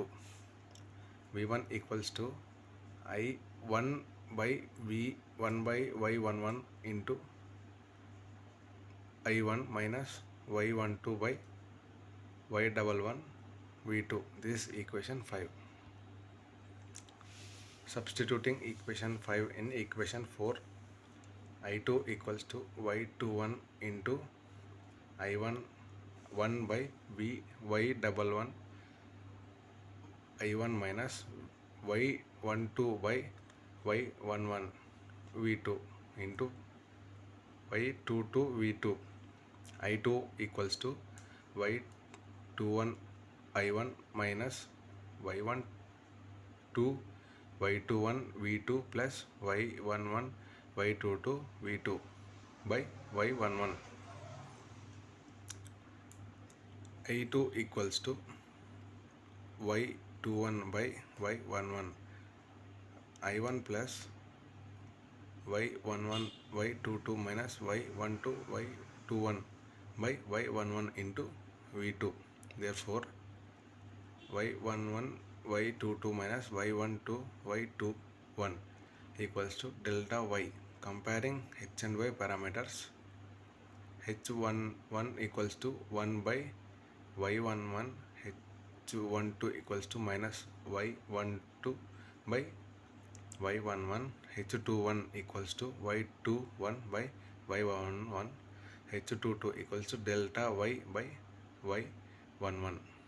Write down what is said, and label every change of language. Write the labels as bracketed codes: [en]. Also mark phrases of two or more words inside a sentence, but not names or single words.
[en] V1 equals to I1 by V1 by Y11 into I1 minus Y12 by Y11 V2. This is equation 5. Substituting equation 5 in equation 4, I2 equals to y21 into I1 1 by v y11 I1 minus y12 by y11 v2 into y22 v2. I2 equals to y21 I1 minus y12 y21 v2 plus y11 y22 v2 by y11. I2 equals to y21 by y11 I1 plus y11 y22 minus y12 y21 by y11 into v2. Therefore y11 y22 minus y12 y21 equals to delta y. Comparing h and y parameters, h11 equals to 1 by y11, h12 equals to minus y12 by y11, h21 equals to y21 by y11, h22 equals to delta y by y11.